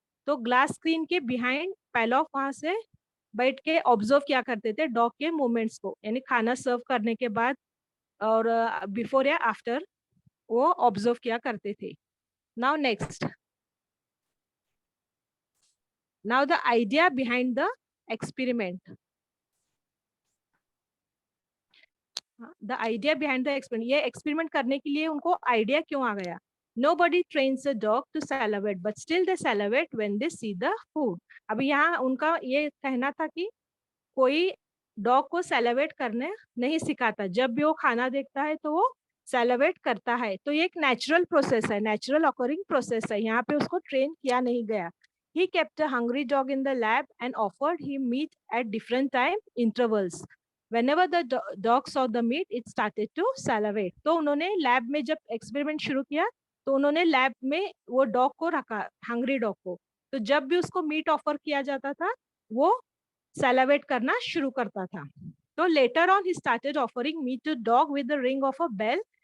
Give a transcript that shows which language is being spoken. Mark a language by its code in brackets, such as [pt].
[hi] तो glass screen के behind पैलॉफ वहां से बैठ के ऑब्जर्व किया करते थे डॉग के मूवमेंट्स को, यानी खाना सर्व करने के बाद और बिफोर या आफ्टर वो ऑब्जर्व किया करते थे. [en] Now next, now the idea behind the experiment. The idea behind the experiment, [hi] ये एक्सपेरिमेंट करने के लिए उनको आइडिया क्यों आ गया? [en] Nobody trains a dog to salivate, but still they salivate when they see the food. [hi] अभी यहाँ उनका ये कहना था कि कोई डॉग को सेलिब्रेट करने नहीं सिखाता, जब भी वो खाना देखता है तो वो सेलिब्रेट करता है. तो ये एक नेचुरल प्रोसेस है, नेचुरल ऑकरिंग प्रोसेस है, यहाँ पे उसको ट्रेन किया नहीं गया. [en] He kept a hungry dog in the lab and offered him meat at different time intervals. Whenever the dog saw the meat, it started to salivate. [hi] तो उन्होंने लैब में जब एक्सपेरिमेंट शुरू किया तो उन्होंने लैब में वो डॉग को रखा, हंग्री डॉग को. तो जब भी उसको मीट ऑफर किया जाता था वो सेलिब्रेट करना शुरू करता था. [en] तो later on ही started offering meat to dog with the ring of a bell.